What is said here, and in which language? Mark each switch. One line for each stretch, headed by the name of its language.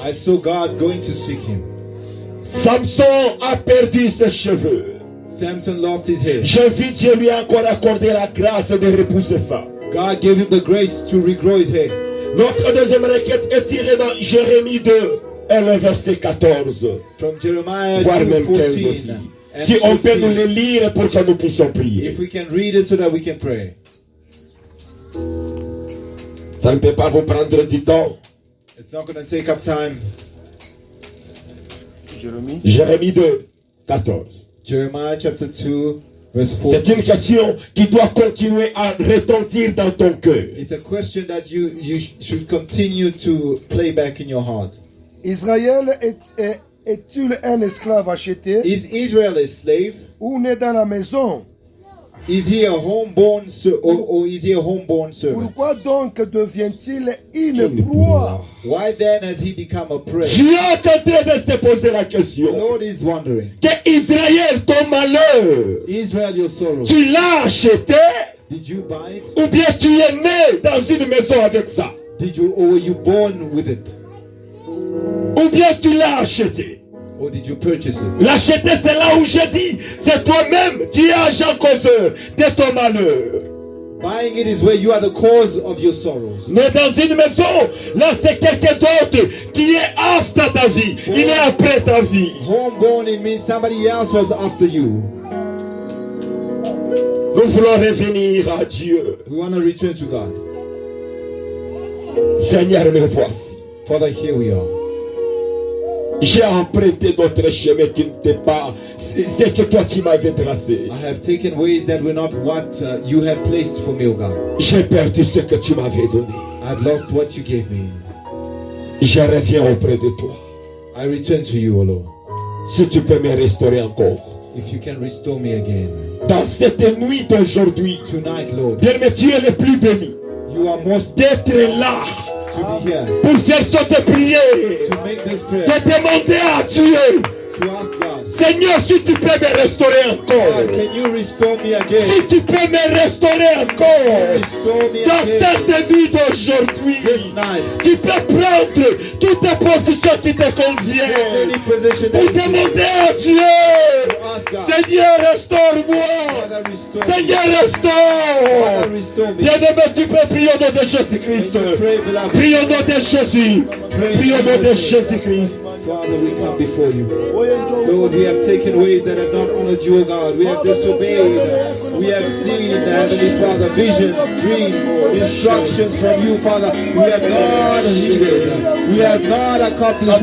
English: I saw God going to seek him.
French: Samson a perdu ses cheveux.
English: Samson lost his hair.
French: J'ai vu Dieu lui encore accorder la grâce de repousser ça.
English: God gave him the grace to regrow his hair.
French: Notre deuxième requête est tirée dans Jérémie 2 et le verset 14.
English: From Jeremiah
French: Voire même 15
English: 2:14.
French: aussi.
English: and
French: Si on peut
English: 15.
French: nous les lire pour que nous puissions prier.
English: If we can read it so that we can pray.
French: Ça ne peut pas vous prendre du temps.
English: It's not going to take up time.
French: Jérémie 2, 14.
English: Jeremiah chapter 2 verse 4.
French: C'est une question qui doit continuer à retentir dans ton cœur.
English: It's a question that you should continue to play back in your heart.
French: Israël est-il un esclave acheté
English: Is Israel a slave?
French: ou né dans la maison?
English: Is he a homeborn or is he a homeborn servant?
French: Pourquoi donc devient-il une proie?
English: Why then has he become a prey?
French: Dieu est en train de se poser la
English: The
French: question.
English: Lord is wondering.
French: Que Israël, ton malheur,
English: Israel, your sorrow.
French: tu l'as acheté
English: Did you buy it?
French: ou bien tu es né dans une maison avec ça?
English: Did you, or were you born with it?
French: Ou bien tu l'as acheté?
English: Or did you purchase it?
French: L'acheter, c'est là où je dis, c'est toi-même qui es agent causeur de ton malheur.
English: Buying it is where you are the cause of your sorrows.
French: Mais dans une maison, là c'est quelqu'un d'autre qui est after ta vie. Il est après ta vie.
English: Homeborn, it means somebody else was after you.
French: Nous voulons revenir à Dieu.
English: We want to return to God.
French: Seigneur, me voici.
English: Father, here we are.
French: J'ai emprunté d'autres chemins qui n'étaient pas ce que toi tu m'avais tracé.
English: I have taken ways that were not what you have placed for me, O God.
French: J'ai perdu ce que tu m'avais donné.
English: I've lost what you gave me.
French: Je reviens auprès de toi.
English: I return to you, O Lord.
French: Si tu peux me restaurer encore.
English: If you can restore me again.
French: Dans cette nuit d'aujourd'hui,
English: Tonight, Lord,
French: bien mais tu es le plus béni
English: you are most
French: d'être là
English: to be here.
French: pour faire cette prière,
English: To make this prayer.
French: de demander à Dieu,
English: To ask God.
French: Seigneur, si tu peux me restaurer encore,
English: God, can you restore me again?
French: si tu peux me restaurer encore,
English: Restore me
French: dans
English: again.
French: cette nuit d'aujourd'hui,
English: This night.
French: tu peux prendre toutes les positions qui te conviennent
English: Any position
French: pour
English: that you
French: demander à Dieu,
English: ask God.
French: Seigneur, restaure-moi,
English: Father, restore me.
French: Seigneur, restaure.
English: Father, restore me.
French: Bien-aimé, tu peux prier au nom de Jésus-Christ.
English: Pray, beloved.
French: Prie au nom de Jésus. Prie au nom de Jésus-Christ.
English: Father, we come before you. Lord, we have taken ways that have not honored you, O God. We have disobeyed. We have seen, Heavenly Father, visions, dreams, instructions from you, Father. We have not heeded. We have not accomplished